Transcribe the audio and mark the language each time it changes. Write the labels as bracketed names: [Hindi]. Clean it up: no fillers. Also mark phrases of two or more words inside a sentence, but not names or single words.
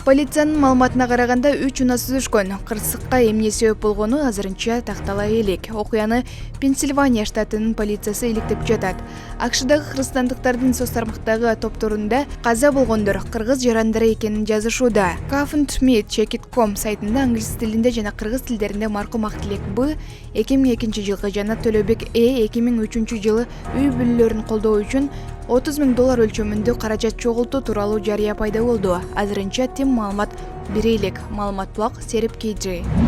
[Kyrgyz] Полициянын маалыматына караганда 3 унаа сүзүшкөн. Кырсыкка эмне себеп болгону азырынча тактала элек. Окуяны Пенсильвания штатынын полициясы иликтеп жатат. АКШдагы кыргызстандыктардын соц тармактагы топторунда каза болгондор кыргыз жарандары экенин жазышууда. Kafn.me.check.com сайтында англис тилинде жана кыргыз тилдеринде маркум Актилек Б 2002 жылгы жана Төлөбек Э 2003 жылы үй бүлөлөрүн колдоо үчүн $30,000 өлчөмүндө каражат чогултуу тууралуу жарыя пайда болду. Азырынча тим маалымат бере элек. Маалымат булак Сереп KJ.